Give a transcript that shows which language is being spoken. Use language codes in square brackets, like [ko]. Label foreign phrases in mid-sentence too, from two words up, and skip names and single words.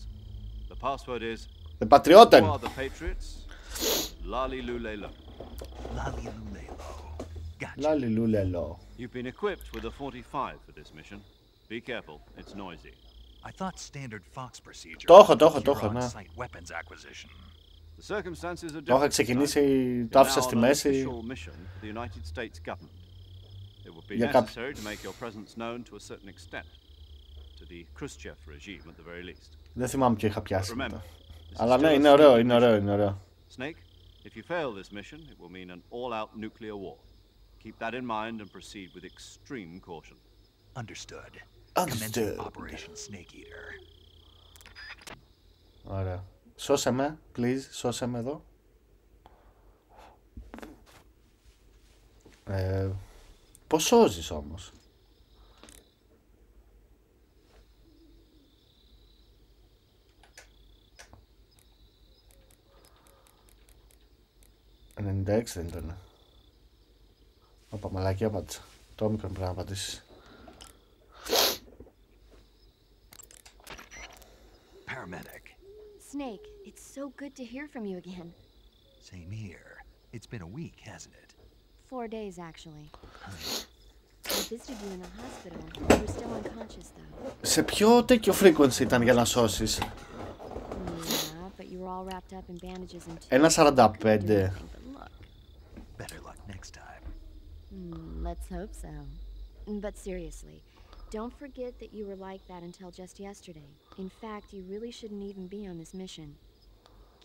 [en] The password is... The Patrioten! You are the Patriots. Lali Lulelo. Lali Lulelo. Gotcha. Lali Lulelo. You've been equipped with a 45 for this mission. Be careful, it's noisy. I thought standard Fox procedure. [el] Το έχω, ναι. [en] Weapons acquisition. The circumstances are different. [el] Το είχα ξεκινήσει, το άφησα στη μέση. [en] It would be necessary to make your presence known to a certain extent. To the Khrushchev regime at the very least. [el] Δεν θυμάμαι ποιο είχα πιάσει μετά. Αλλά ναι, είναι ωραίο. [en] Snake, if you fail this mission, it will mean an all-out nuclear war. Keep that in mind and proceed with extreme caution. Understood. Operation Snake Eater. [el] Ωραία. Σώσε με, please, σώσε με εδώ. Πώς σώζεις όμως? «96 δεν ήταν». Όπα, μαλακή απάντησα. Το όμικρον πρέπει να απαντήσεις. [en] Paramedic. Snake, it's so good to hear from you again. Same here. It's been a week, hasn't it? 4 days, actually. I visited you in the hospital. You were still unconscious, though. [el] Σε ποιο τέτοιο frequency ήταν για να σώσεις? [en] Yeah, but you were all wrapped up in bandages and... 1.45. Better luck next time. Let's hope so. But seriously, don't forget that you were like that until just yesterday. In fact, you really shouldn't even be on this mission.